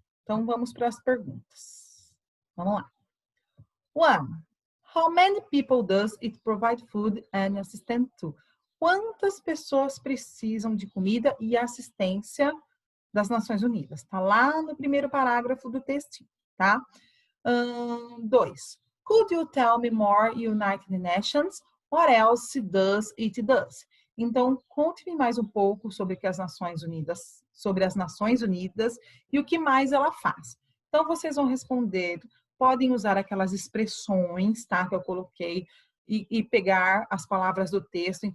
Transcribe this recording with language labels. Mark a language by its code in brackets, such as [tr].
[pt] Então, vamos para as perguntas. Vamos lá. 1. [en] How many people does it provide food and assistance to? [pt] Quantas pessoas precisam de comida e assistência das Nações Unidas? Está lá no primeiro parágrafo do textinho, tá? 2. [en] Could you tell me more, United Nations? What else does it does? [pt] Então, conte-me mais um pouco sobre as Nações Unidas e o que mais ela faz. Então, vocês vão responder, podem usar aquelas expressões, tá, que eu coloquei, e pegar as palavras do texto.